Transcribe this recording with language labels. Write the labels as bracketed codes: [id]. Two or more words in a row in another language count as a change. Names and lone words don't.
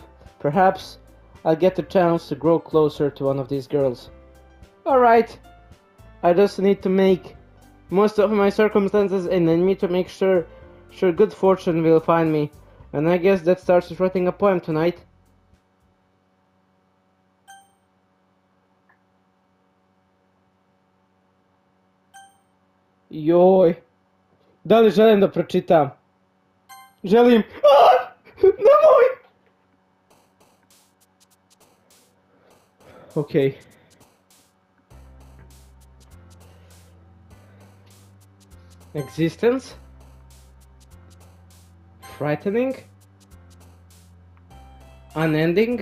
[en] Perhaps I'll get the chance to grow closer to one of these girls. Alright. I just need to make most of my circumstances and I need to make sure good fortune will find me. And I guess that starts with writing a poem tonight. [sr] Joj. Da li želim da pročitam? Želim. Nemoj! [en] Okay. Existence? Frightening? Unending?